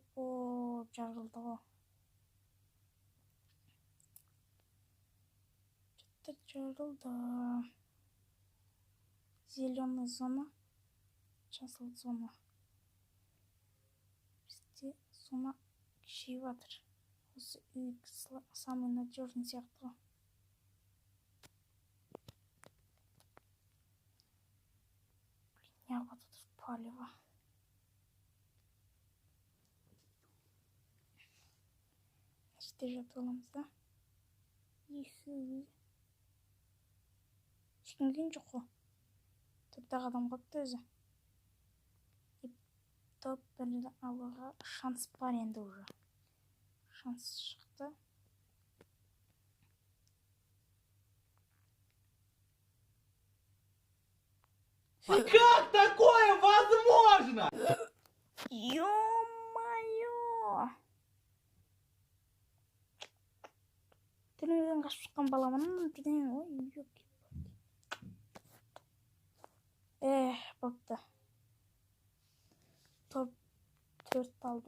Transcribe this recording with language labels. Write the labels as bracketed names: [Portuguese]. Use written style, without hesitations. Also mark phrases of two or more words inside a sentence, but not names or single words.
[Kazakh] О, жарылды ғой. Жарылды. Зеленый зона. Жасыл зона. Бізде зона кішейіп жатыр. Осы үй [Russian] самый надежный [Kazakh] сияқты. [Russian] Блин, вот тут палево. [Kazakh] Işte жатып аламыз да. Ешкім келген жоқ қой. 4 адам қопты өзі. Топ бірді алуға шанс бар енді уже. Шанс шықты. [Russian] Как такое возможно? Ё-моё! [Kazakh] Түрмеден қашып шыққан баламын. Бірден ой, ёки. Бопты. Топ 4 алдық.